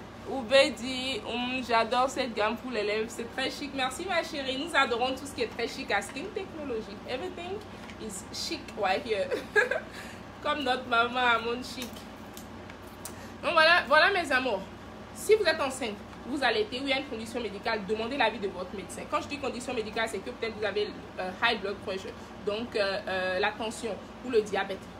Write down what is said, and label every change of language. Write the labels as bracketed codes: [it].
[fr] Oubé dit, j'adore cette gamme pour les lèvres. C'est très chic. Merci ma chérie. Nous adorons tout ce qui est très chic à Skin Technology. [en] Everything is chic right here. [fr] Comme notre maman à mon chic. Donc voilà mes amours. Si vous êtes enceinte, vous allaitez ou il y a une condition médicale, demandez l'avis de votre médecin. Quand je dis condition médicale, c'est que peut-être vous avez [en] high blood pressure, [fr] donc la tension ou le diabète.